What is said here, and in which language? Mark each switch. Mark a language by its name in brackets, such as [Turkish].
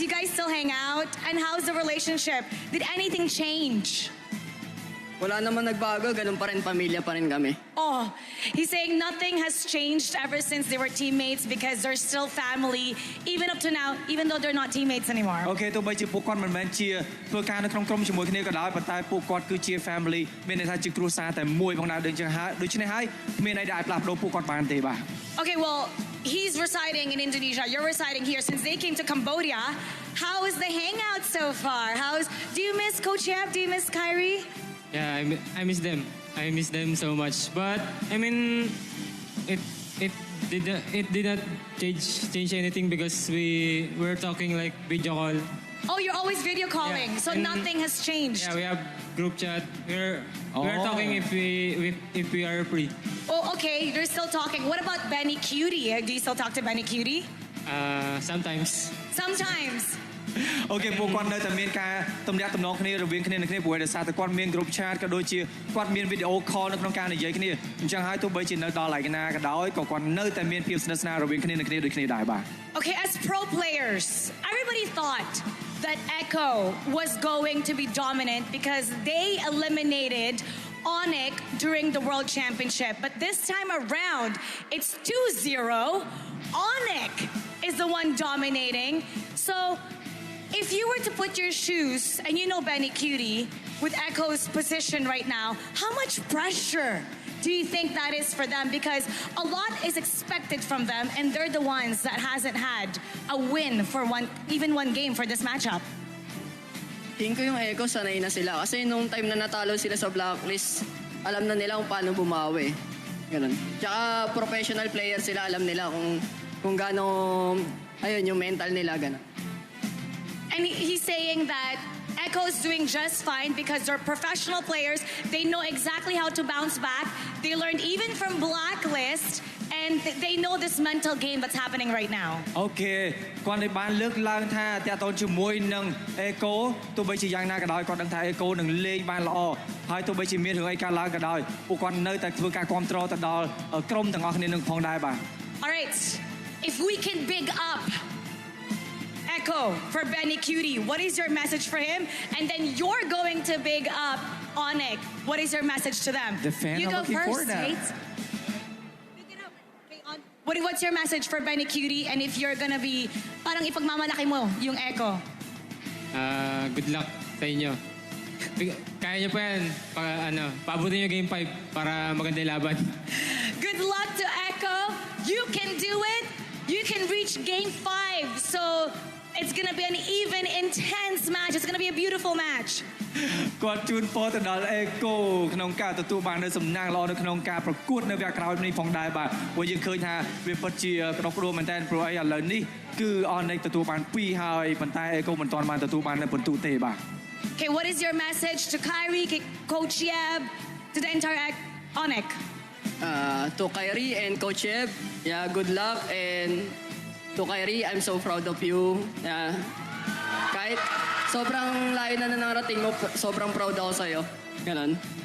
[English] You guys still hang out. And how's the relationship? Did anything change? [Filipino] Wala naman nagbago, ganun pa rin, pamilya pa rin kami. [English] Oh, he's saying nothing has changed ever since they were teammates because they're still family, even up to now, even though they're not teammates anymore. [Khmer] អូខេទោះបីជាពួកគាត់មិនមែនជាធ្វើការនៅក្នុងក្រុមជាមួយគ្នាក៏ដោយប៉ុន្តែពួកគាត់គឺជា family មានន័យថាជាគ្រួសារតែមួយផងដែរដូចនេះហើយគ្មានអីដែលអាចផ្លាស់ប្ដូរពួកគាត់បានទេបាទ [English] Okay, well, he's residing in Indonesia. You're residing here. Since they came to Cambodia, how is the hangout so far? Do you miss Coach Yap? Do you miss Kyrie? Yeah, I miss them. I miss them so much. But I mean, it did not change anything because we were talking like video call. Oh, you're always video calling, Yeah, so and- nothing has changed. Yeah, we have group chat. We're talking if we are free. Oh, okay, you're still talking. What about Benny Cutie? Do you still talk to Benny Cutie? Sometimes. Sometimes. [Khmer] អូខេពួកគាត់នៅតែមានការទំនាក់ទំនងគ្នារវាងគ្នានឹងគ្នាព្រោះដោយសារតែគាត់មាន group chat ក៏ដូចជាគាត់មាន video call នៅក្នុងការនិយាយគ្នាអញ្ចឹងហើយទោះបីជានៅដល់ឯណាក៏ដោយក៏គាត់នៅតែមានភាពស្និទ្ធស្នាលរវាងគ្នានឹងគ្នាដូចគ្នាដែរបាទ [English] Okay, as pro players, everybody thought that Echo was going to be dominant because they eliminated Onic during the World Championship. But this time around, it's 2-0. Onic is the one dominating. So if you were to put your shoes, and you know Benny Cutie, with Echo's position right now, how much pressure do you think that is for them? Because a lot is expected from them, and they're the ones that hasn't had a win for even one game for this matchup. [Filipino] Tingin ko yung Echo, sanay na sila. Kasi nung time na natalo sila sa blacklist, alam na nila kung paano bumawi. Ganun. Tsaka professional player sila, alam nila kung gaano, ayun, yung mental nila, ganun. [English] And he's saying that Echo is doing just fine because they're professional players. They know exactly how to bounce back. They learned even from blacklist, and they know this mental game that's happening right now. [Khmer] អូខេគាត់បានលើកឡើងថាតាក់ទងជាមួយនឹង Echo ទោះបីជាយ៉ាងណាក៏ដោយគាត់ដឹងថា Echo នឹងលេងបានល្អហើយទោះបីជាមានរឿងអីកើតឡើងក៏ដោយពួកគាត់នៅតែធ្វើការគ្រប់គ្រងទៅដល់ក្រុមទាំងអស់គ្នានឹងផងដែរបាទ [English] All right, if we can big up Echo for Benny Cutie, what is your message for him? And then you're going to big up Onic. What is your message to them? The fan you are go looking first, for that. Tate. Big it up. Okay, what's your message for Benny Cutie? And if you're gonna be, [Filipino] parang ipagmamalaki mo yung Echo. good luck sa inyo. Kaya niyo pa yan. Paabutin niyo game 5 para maganda yung laban. [English] Good luck to Echo. You can do it. You can reach game 5. So it's gonna be an even, intense match. It's gonna be a beautiful match. [Khmer] គាត់ជូនពរទៅដល់ Echo ក្នុងការទទួលបាននូវសំណាងល្អនៅក្នុងការប្រកួតនៅវគ្គក្រោយនេះផងដែរបាទព្រោះយើងឃើញថាវាពិតជាក្តុកក្តួលមែនតើព្រោះអីឥឡូវនេះគឺ Onic ទទួលបាន2ហើយប៉ុន្តែ Echo មិនទាន់បានទទួលបាននៅពិន្ទុទេបាទ [English] Okay, what is your message to Kyrie, Coach Yeb, to the entire Onic? To Kyrie and Coach Yeb, yeah, good luck. And to Kyrie, I'm so proud of you. [Filipino] Yeah. Kahit sobrang layo na narating mo, sobrang proud ako sa'yo. Ganon.